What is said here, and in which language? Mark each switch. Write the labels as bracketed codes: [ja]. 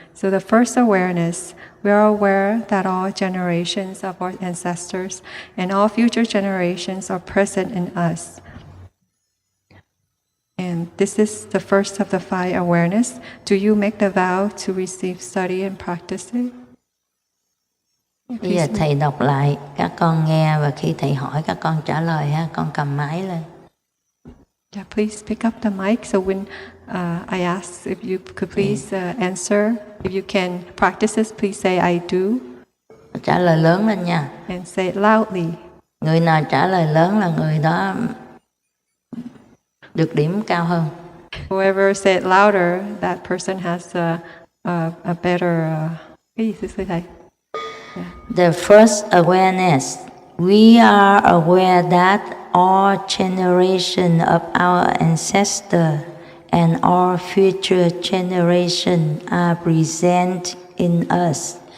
[en] So the first awareness, we are aware that all generations of our ancestors and all future generations are present in us. And this is the first of the 5 awareness. Do you make the vow to receive, study and practice it? [vi] Bây giờ thầy đọc lại, các con nghe và khi thầy hỏi các con trả lời ha, con cầm máy lên. [en] Yeah, please pick up the mic. So when I ask if you could please answer, if you can practice this, please say I do. [vi] Trả lời lớn lên nha. [en] And say it loudly. [vi] Người nào trả lời lớn là người đó được điểm cao hơn. [en] Whoever say it louder, that person has a better. [vi] Cái gì thưa thầy? [en] The first awareness, we are aware that all generation of our ancestor and all future generation are present in us.